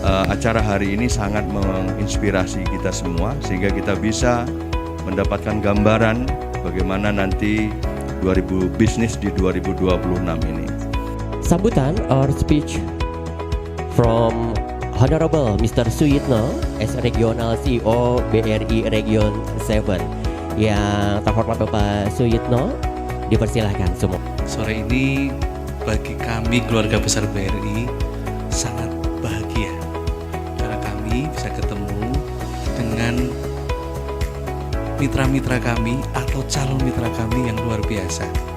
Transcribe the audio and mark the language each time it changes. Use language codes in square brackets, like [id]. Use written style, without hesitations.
[id] Acara hari ini sangat menginspirasi kita semua sehingga kita bisa mendapatkan gambaran bagaimana nanti bisnis di 2026 ini. Sambutan [en] or speech from Honorable Mr. Suyitno as Regional CEO BRI Region 7. [id] Yang terhormat Bapak Suyitno, dipersilahkan semua. Sore ini bagi kami keluarga besar BRI sangat bahagia karena kami bisa ketemu dengan mitra-mitra kami atau calon mitra kami yang luar biasa.